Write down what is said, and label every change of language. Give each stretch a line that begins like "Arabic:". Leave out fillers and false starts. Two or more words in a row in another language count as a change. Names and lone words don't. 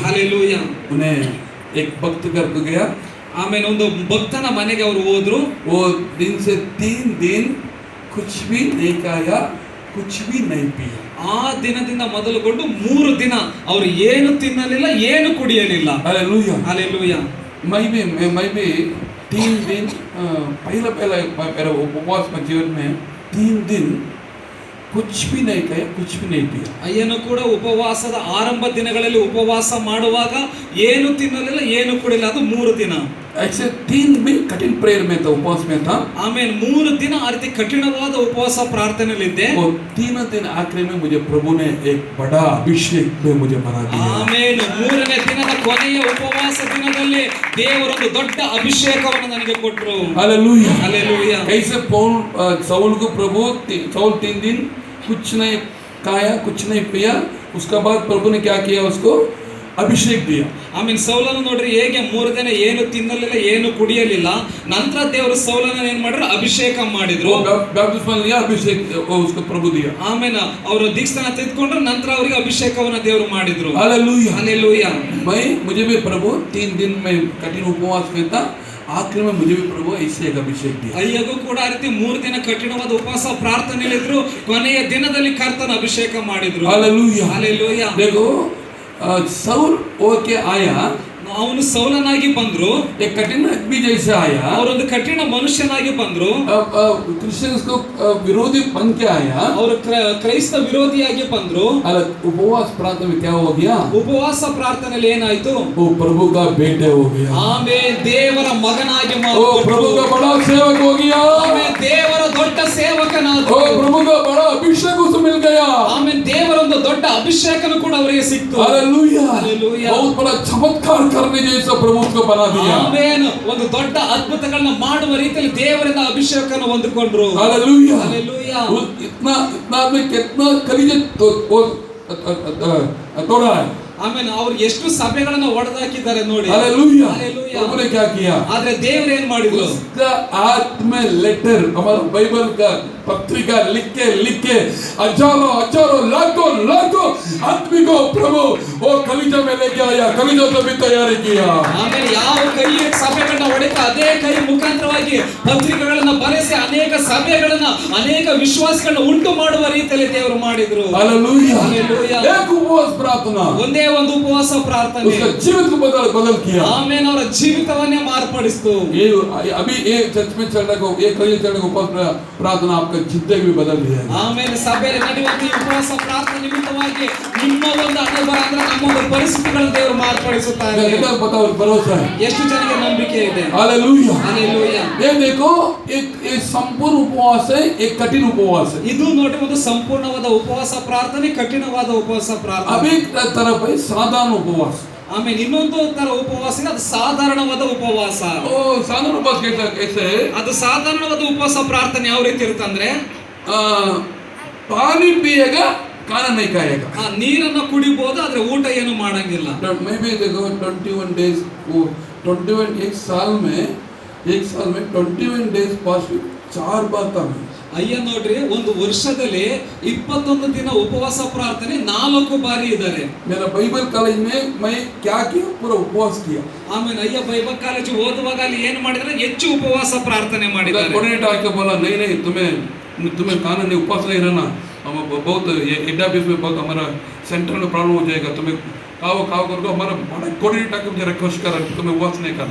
Kannada: ಹಾಲೆಲೂಯಾ.
Hindi: उन्हें एक भक्त घर को गया।
Kannada: ಆಮೇಲೆ ಒಂದು ಭಕ್ತನ ಮನೆಗೆ ಅವರು ಹೋದ್ರು.
Hindi: वो दिन से 3 दिन कुछ भी नहीं खाया, कुछ भी नहीं पिया।
Kannada: ಆ ದಿನದಿಂದ ಮೊದಲುಗೊಂಡು 3 ದಿನ ಅವರು ಏನು ತಿನ್ನಲಿಲ್ಲ, ಏನು ಕುಡಿಯಲಿಲ್ಲ.
Hindi: हालेलुया
Kannada: ಹಾಲೆಲೂಯಾ.
Hindi: मैं भी 3 दिन पहला मेरा उपवास में जीवन में 3 दिन कुछ भी नहीं खाया, कुछ भी नहीं पिया।
Kannada: ಅಯ್ಯನು ಕೂಡ ಉಪವಾಸದ ಆರಂಭ ದಿನಗಳಲ್ಲಿ ಉಪವಾಸ ಮಾಡುವಾಗ ಏನು ತಿನ್ನಲಿಲ್ಲ, ಏನು ಕುಡಿಯಲಿಲ್ಲ. ಅದು 3 ದಿನ.
Hindi: ऐसे 3 दिन कठिन प्रेयर में था, उपवास में था।
Kannada: ಆಮೇಲೆ 3 ದಿನ ಆ ರೀತಿ ಕಠಿಣವಾದ ಉಪವಾಸ ಪ್ರಾರ್ಥನೆಯಲ್ಲಿದ್ದೆ.
Hindi: और 3 दिन आखिर में मुझे प्रभु ने एक बड़ा अभिषेक में मुझे बना दिया।
Kannada: ಆಮೇಲೆ 3ನೇ ದಿನದ ಕೊನೆಯ ಉಪವಾಸ ದಿನದಲ್ಲಿ ದೇವರೊಂದು ದೊಡ್ಡ ಅಭಿಷೇಕವನ್ನು ನನಗೆ ಕೊಟ್ಟರು.
Hindi: हालेलुया हालेलुया. कैसे साउल को प्रभु साउल 3 दिन कुछ नहीं खाया, कुछ नहीं पिया, उसके बाद प्रभु ने क्या किया, उसको अभिषेक दिया।
Kannada: ಆಮೇಲೆ ಸೌಲನು ನೋಡ್ರಿ ಹೇಗೆ 3 ದಿನ ಏನು ತಿನ್ನಲಿಲ್ಲ, ಏನು ಕುಡಿಯಲಿಲ್ಲ. ನಂತರ ದೇವರು ಸೌಲನ ಏನ್ ಮಾಡಿದ್ರು, ಅಭಿಷೇಕ ಮಾಡಿದ್ರು.
Hindi: बैप्टिस्म लिया, अभिषेक उसको प्रभु दिया।
Kannada: ಆಮೇಲೆ ಅವರು ದೀಕ್ಷಾನ ತೆಗೆದುಕೊಂಡ್ರು. ನಂತರ ಅವರಿಗೆ ಅಭಿಷೇಕವನ್ನ ದೇವರು ಮಾಡಿದ್ರು.
Hindi: हालेलुया हालेलुया. मुझे भी प्रभु 3 दिन में कठिन उपवास में था, आखिर में मुझे भी प्रभु ऐसे एक अभिषेक दिया।
Kannada: ಅಯ್ಯಗೂ ಕೂಡ ಆ ರೀತಿ 3 ದಿನ ಕಠಿಣವಾದ ಉಪವಾಸ ಪ್ರಾರ್ಥನೆಯಲ್ಲಿದ್ರು. ಕೊನೆಯ ದಿನದಲ್ಲಿ ಕರ್ತನ ಅಭಿಷೇಕ ಮಾಡಿದ್ರು.
Hindi: हालेलुया हालेलुया. देखो साउल होके आया,
Kannada: ಅವನು ಸೌಲನಾಗಿ ಬಂದ್ರು.
Hindi: एक कठिन आदमी जैसे आया,
Kannada: ಅವರೊಂದು ಕಠಿಣ ಮನುಷ್ಯನಾಗಿ ಬಂದ್ರು.
Hindi: क्रिश्चियंस को विरोधी बन के आया,
Kannada: ಅವರು ಕ್ರೈಸ್ತ ವಿರೋಧಿಯಾಗಿ ಬಂದ್ರು.
Hindi: उपवास प्रार्थना में क्या हो गया,
Kannada: ಉಪವಾಸ ಪ್ರಾರ್ಥನೆಯಲ್ಲಿ ಏನಾಯ್ತು,
Hindi: वो प्रभु का बेटे हो गया।
Kannada: ಆಮೇಲೆ ದೇವರ ಮಗನಾಗಿ
Hindi: वो
Kannada: ಮಾರ್ಪಟ್ಟರು.
Hindi: प्रभु का बड़ा सेवक हो गया।
Kannada: ಆಮೇಲೆ ದೇವರ ದೊಡ್ಡ ಸೇವಕನಾದ್ರು.
Hindi: वो प्रभु का बड़ा अभिषेक उसे मिल गया।
Kannada: ಆಮೇಲೆ ದೇವರೊಂದು ದೊಡ್ಡ ಅಭಿಷೇಕನು ಕೂಡ ಅವರಿಗೆ ಸಿಕ್ತು.
Hindi: हालेलुया हालेलुया. बहुत बड़ा चमत्कार करने जैसा प्रभु उसको बना दिया।
Kannada: ಆಮೇಲೆ ಒಂದು ದೊಡ್ಡ ಅದ್ಭುತಗಳನ್ನ ಮಾಡುವ ರೀತಿಯಲ್ಲಿ ದೇವರಿಂದ ಅಭಿಷೇಕನ ಹೊಂದಿಕೊಂಡ್ರು.
Hindi: हालेलुया हालेलुया. इतना आदमी कितना कलीजे तोड़ा है।
Kannada: ಆಮೇಲೆ ಅವ್ರು ಎಷ್ಟು ಸಭೆಗಳನ್ನ ಒಡೆದಾಕಿದ್ದಾರೆ ನೋಡಿ.
Hindi: हालेलुया हालेलुया. प्रभु ने क्या किया,
Kannada: ಆದ್ರೆ ದೇವರು ಏನ್ ಮಾಡಿದ್ರು,
Hindi: उसका आत्म लेटर हमारा बाइबल का पत्रिका लिख के हजारों लाखों आदमी को प्रभु वो कलीजा में लेके आया, कलीजा तो भी तैयारी किया।
Kannada: ಆಮೇಲೆ ಯಾವ ಕೈ ಸಭೆಗಳನ್ನ ಹೊಡೆತ ಅದೇ ಕೈ ಮುಖಾಂತರವಾಗಿ ಪತ್ರಿಕೆಗಳನ್ನ ಬರೆಸಿ ಅನೇಕ ಸಭೆಗಳನ್ನ ಅನೇಕ ವಿಶ್ವಾಸಗಳನ್ನ ಉಂಟು ಮಾಡುವ ರೀತಿಯಲ್ಲಿ ದೇವರು ಮಾಡಿದ್ರು.
Hindi: हालेलुया हालेलुया. एक उपवास प्रार्थना
Kannada: ಒಂದೇ ಒಂದು ಉಪವಾಸ ಪ್ರಾರ್ಥನೆ
Hindi: उसका जीवित को बदल किया।
Kannada: ಆಮೇಲೆ ಅವರ ಜೀವಿತವನ್ನೇ ಮಾರ್ಪಡಿಸಿತು.
Hindi: ये अभी ये चर्च में चलने को ये कलीजा चलने को उपवास प्रार्थना आपका जिंदगी भी बदल दिया है।
Kannada: ಆಮೇಲೆ ಸಭೆಯಲ್ಲಿ ನಡೆಯುವಂತ ಈ ಉಪವಾಸ ಪ್ರಾರ್ಥನೆ ನಿಮಿತ್ತವಾಗಿ ನಿಮ್ಮ ಒಂದು ಅನುಭವ ಅಂದ್ರೆ ನಮ್ಮ ಒಂದು ಪರಿಸ್ಥಿತಿಗಳನ್ನು ದೇವರು ಮಾರ್ಪಡಿಸುತ್ತಾರೆ.
Hindi: कितना बताओ भरोसा है।
Kannada: ಎಷ್ಟು ಜನಕ್ಕೆ ನಂಬಿಕೆ ಇದೆ?
Hindi: हालेलुया हालेलुया. ये देखो एक संपूर्ण उपवास है, एक कठिन उपवास है।
Kannada: ಇದು ನೋಡಿ ಒಂದು ಸಂಪೂರ್ಣವಾದ ಉಪವಾಸ ಪ್ರಾರ್ಥನೆ, ಕಠಿಣವಾದ ಉಪವಾಸ ಪ್ರಾರ್ಥನೆ.
Hindi: अभी एक तरफ है साधारण उपवास।
Kannada: ಆಮೇಲೆ ಇನ್ನೊಂದು ತರ ಉಪವಾಸ ಇದೆ, ಅದು ಸಾಧಾರಣವಾದ ಉಪವಾಸ.
Hindi: ओ साधारण उपवास कैसे है,
Kannada: ಅದು ಸಾಧಾರಣವಾದ ಉಪವಾಸ ಪ್ರಾರ್ಥನೆ ಯಾವ ರೀತಿ ಇರುತ್ತಂದ್ರೆ
Hindi: पानी पिएगा खाना नहीं खाएगा।
Kannada: ನೀರನ್ನು ಕುಡಿಬಹುದು ಆದ್ರೆ ಊಟ ಏನು ಮಾಡಂಗಿಲ್ಲ.
Hindi: मैं भी देखो 21 डेज 21 एक साल में 21
English: days fasting
Hindi: 4 बार था मैं।
Kannada: ಅಯ್ಯ ನೋಡ್ರಿ, ಒಂದು ವರ್ಷದಲ್ಲಿ 21 ದಿನ ಉಪವಾಸ ಪ್ರಾರ್ಥನೆ 4 ಬಾರಿ ಇದ್ದಾರೆ.
Hindi: मेरा
English: Bible college
Hindi: में मैं क्या किया, पूरा उपवास किया.
Kannada: ಆಮೇಲೆ ಅಯ್ಯ
English: Bible college
Kannada: ಓದುವಾಗ ಅಲ್ಲಿ ಏನ್ ಮಾಡಿದ್ರೆ ಹೆಚ್ಚು ಉಪವಾಸ ಪ್ರಾರ್ಥನೆ ಮಾಡಿದ್ದಾರೆ.
Hindi: कोऑर्डिनेटर आके बोला नहीं तुम्हें खाना नहीं, उपवास नहीं रहना, हम बहुत
English: head office
Hindi: में बहुत हमारा सेंटर में प्रॉब्लम हो जाएगा, तुम्हें खाओ करके हमारा बड़ा कोऑर्डिनेटर आके मुझे रिक्वेस्ट कर तुम्हें उपवास नहीं करना.